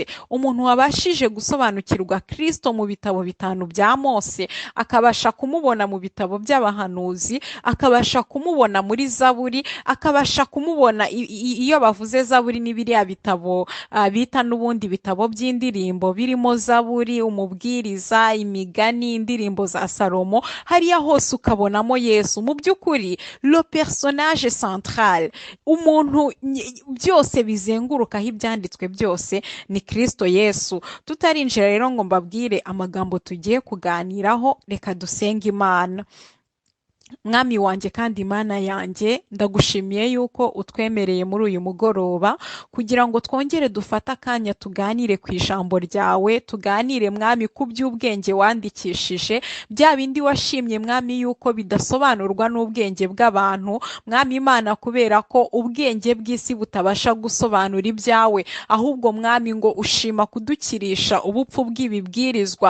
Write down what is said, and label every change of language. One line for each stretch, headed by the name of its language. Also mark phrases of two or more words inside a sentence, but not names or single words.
Kinyarwanda: Umuntu wabashije gusobanukirwa Kristo mu bitabo bitanu bya Mose, akabasha kumubona mu bitabo by'abahanuzi, akabasha kumubona muri Zaburi, akabasha kumubona iyo bavuze Zaburi ni biriya bitabo bita n'ubundi bitabo by'indirimbo birimo Zaburi, umubwiriza, imigani, indirimbo za Salomo, hariya hose ukabonamo Yesu. Mu by'ukuri
French: le personnage central,
Kinyarwanda: umuntu byose bizengurukaho ibyanditswe byose ni Kristo Yesu. Tutarinjira rero ngo mbabwire amagambo tugiye kuganiraho, reka dusenge Imana. Mwami wanjye kandi Imana yanjye, ndagushimiye yuko utwemereye muri uyu mugoroba kugira ngo twongere dufate akanya tuganire ku ijambo ryawe, tuganire Mwami ku by'ubwenge wandikishije, bya bindi washimye Mwami yuko bidasobanurwa n'ubwenge bw'abantu, Mwami Imana, kubera ko ubwenge bw'isi butabasha gusobanura ibyawe, ahubwo Mwami ngo ushima kudukirisha ubupfu bw'ibibwirizwa.